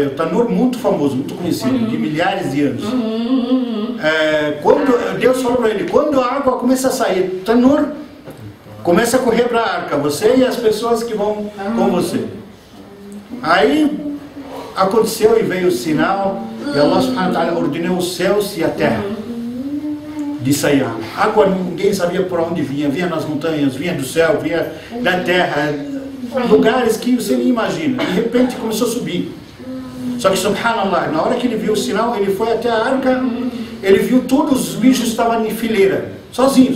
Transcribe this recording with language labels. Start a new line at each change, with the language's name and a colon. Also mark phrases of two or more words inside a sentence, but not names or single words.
Portuguese: O tanur muito famoso, muito conhecido, de milhares de anos. Quando Deus falou para ele, quando a água começa a sair, o tanur começa a correr para a arca, você e as pessoas que vão com você. Aí aconteceu e veio o sinal, e
Arabic: الله سبحانه وتعالى
Portuguese: ordenou os céus e a terra de sair água. Ninguém sabia por onde vinha nas montanhas, vinha do céu, vinha da terra, lugares que você nem imagina. De repente começou a subir. Só que subhanallah, na hora que ele viu o sinal, ele foi até a arca, ele viu todos os bichos estavam em fileira, sozinhos.